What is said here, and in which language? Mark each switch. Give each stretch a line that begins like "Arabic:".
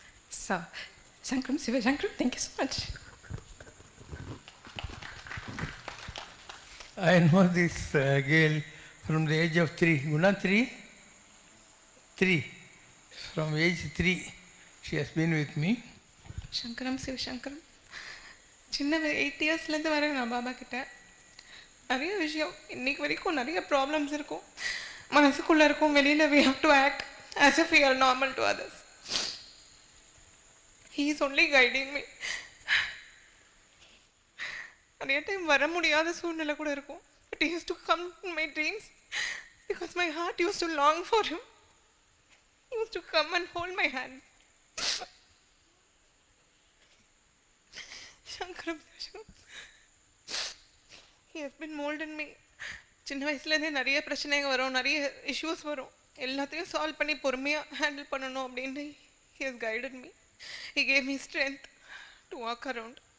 English: So, Shankaram Sivashankaram, thank you so much. I know this girl from the age of 3. Guna 3? 3. From age 3, she has been with me.
Tamil: சங்கரம் சிவசங்கரம் சின்ன 8 இயர்ஸ்லேருந்து வரேன் நான் பாபா கிட்ட. நிறைய விஷயம் இன்னைக்கு வரைக்கும் நிறைய ப்ராப்ளம்ஸ் இருக்கும் மனசுக்குள்ளே இருக்கும். வெளியில்
English: we have to act as if we are normal to others. He is only guiding me.
Tamil: நிறைய டைம் வர முடியாத சூழ்நிலை கூட இருக்கும்.
English: But he used to come in my dreams because my heart used to long for him. He used to come and hold my hand. Shankaram, he has been molding me.
Tamil: சின்ன வயசுலேருந்தே நிறைய பிரச்சனைங்க வரும், நிறைய இஷ்யூஸ் வரும். எல்லாத்தையும் solve பண்ணி பொறுமையாக ஹேண்டில் பண்ணணும் அப்படின்னு
English: he has guided me. He gave me strength to walk around.